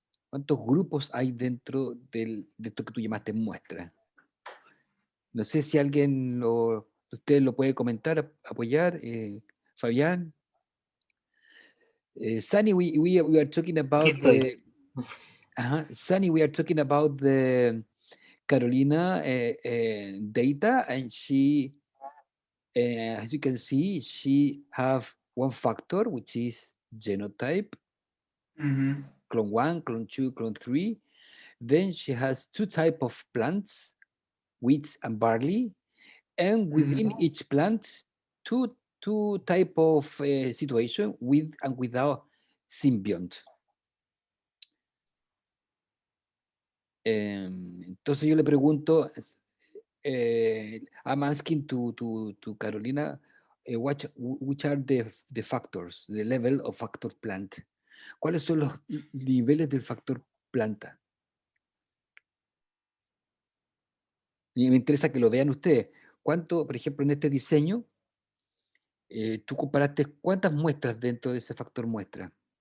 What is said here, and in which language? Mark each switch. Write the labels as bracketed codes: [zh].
[es] ¿Cuántos grupos hay dentro de esto que tú llamaste muestra? No sé si alguien usted lo puede comentar, apoyar, Fabián. [en] Sunny, we are talking [es] Aquí [en] about [es] estoy. [en] Sunny, we are talking about the Carolina data, and she, as you can see, she have one factor, which is genotype, clone 1, clone 2, clone 3. Then she has two type of plants, wheat and barley, and within each plant, two type of situation with and without symbiont. [es] Entonces yo le pregunto, [en] I'm asking to Carolina, which are the factors, the level of factor plant. [es] ¿Cuáles son los niveles del factor planta? Y me interesa que lo vean ustedes. ¿Cuánto, por ejemplo, en este diseño, tú comparaste cuántas muestras dentro de ese factor muestra?